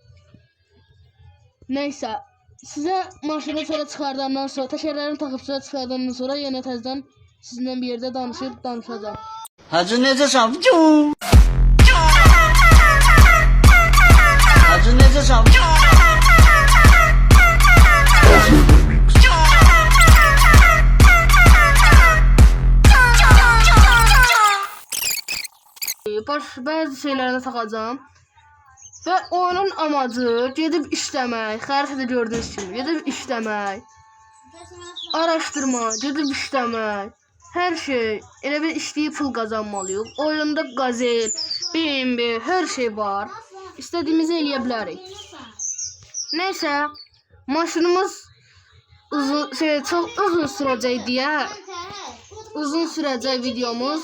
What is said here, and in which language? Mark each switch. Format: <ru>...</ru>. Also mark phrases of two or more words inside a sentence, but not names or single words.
<az>Neyse. Size maşını sonra çıxardandan sonra, təkərlərini taxıb sonra çıxardandan sonra yenə təzədən sizinlə bir yerdə danışacağım. Hacı necəsən? Hacı necəsən?</az> <tr>Bazı şeylerine takacağım. Ve onun amacı</tr> <az>gedib işləmək. Xəritədə gördüyünüz kimi gedib işləmək. Araşdırma, gedib işləmək. Hər şey. Elə bir işləyib pul qazanmalıyıq. Oyunda qazel, BMW, hər şey var. İstədiyimizi eləyə bilərik. Neyse, maşınımız çox uzun sürəcək deyə uzun sürəcək videomuz.</az>